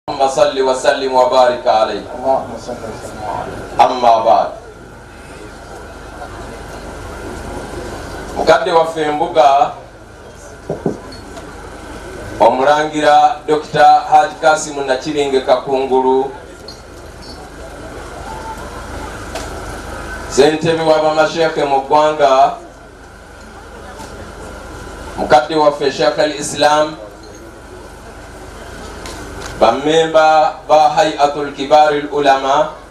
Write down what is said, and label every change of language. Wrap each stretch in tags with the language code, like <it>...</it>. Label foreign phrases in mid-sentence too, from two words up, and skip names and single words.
<ar>اللهم صل وسلم وبارك عليه. اللهم صل وسلم عليه. أما بعد,</ar> <lg>mukadde waffe embuga omulangira Dr. Haji Kasimu Nakiringe Kakungulu, ssentebe w'abamasheke mu ggwanga, mukadde waffe Sheikh al-Islam, bamemba ba Hayatul Kibaril Ulama,</lg>